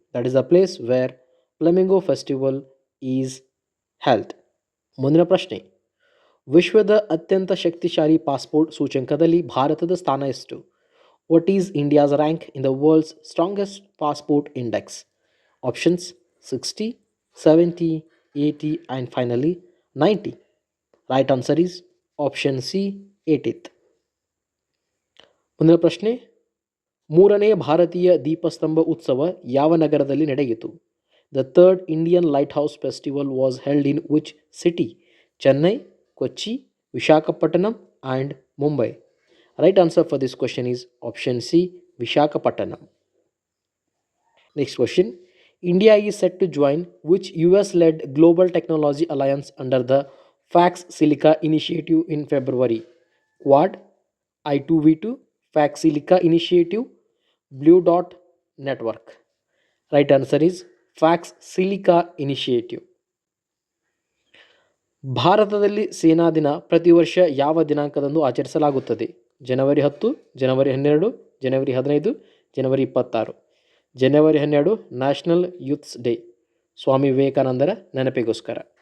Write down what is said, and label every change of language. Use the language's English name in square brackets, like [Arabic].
[English] That is the place where flamingo festival is held. [Kannada] ಮುಂದಿನ ಪ್ರಶ್ನೆ, ವಿಶ್ವದ ಅತ್ಯಂತ ಶಕ್ತಿಶಾಲಿ ಪಾಸ್ಪೋರ್ಟ್ ಸೂಚ್ಯಂಕದಲ್ಲಿ ಭಾರತದ ಸ್ಥಾನ ಎಷ್ಟು? [English] What is India's rank in the world's strongest passport index? Options 60, 70, 80 and finally 90. Right answer is option C 80th. [Kannada] ಮುಂದಿನ ಪ್ರಶ್ನೆ, ಮೂರನೇ ಭಾರತೀಯ ದೀಪಸ್ತಂಭ ಉತ್ಸವ ಯಾವ ನಗರದಲ್ಲಿ ನಡೆಯಿತು? [English] The third Indian lighthouse festival was held in which city? Chennai, Kochi, Visakhapatnam and Mumbai. Right answer for this question is option C, Visakhapatnam. Next question, India is set to join which US-led global technology alliance under the FAX Silica initiative in February? Quad, I2V2, FAX Silica initiative, Blue Dot network. Right answer is FAX Silica initiative. [Kannada] ಭಾರತದಲ್ಲಿ ಸೇನಾ ದಿನ ಪ್ರತಿ ವರ್ಷ ಯಾವ ದಿನಾಂಕದಂದು ಆಚರಿಸಲಾಗುತ್ತದೆ? ಜನವರಿ 10, ಜನವರಿ 12, ಜನವರಿ 15, ಜನವರಿ 26. ಜನವರಿ 12 national youths day, ಸ್ವಾಮಿ ವಿವೇಕಾನಂದರ ನೆನಪಿಗೋಸ್ಕರ.